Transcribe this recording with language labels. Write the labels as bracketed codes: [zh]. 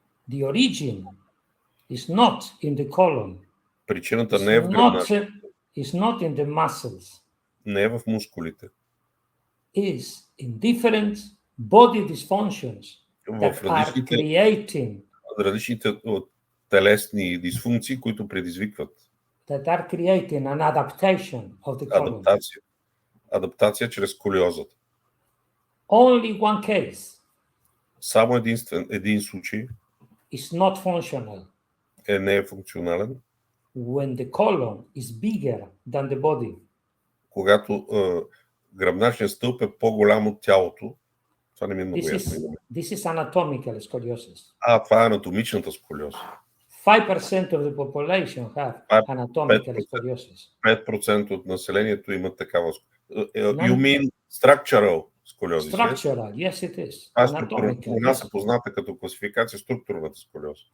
[en] The origin is not in the colon. [bg] Причината не е в гръбначния, [en] It's not in the muscles. [bg] не е в мускулите. [en] Is in different body dysfunctions [bg] В [en] that are [bg] различните телесни дисфункции, които предизвикват [en] creating an adaptation of the colon. [bg] Адаптация чрез сколиозата. [en] Only one case [bg] Само един случай [en] is not functional [bg] не е функционален, [en] when the colon is bigger than the body. [bg] когато гръбначният стълб е по-голям от тялото. Това не ми е много ясно. [en] This is anatomical scoliosis. [bg] Това е анатомичната сколиоза. [en] 5% of the population have anatomical scoliosis. [bg] 5% от населението имат такава сколиоза. [en] You mean structural сколиозис? Structural, yes it is. [bg] У нас е позната като класификация структурната сколиоза.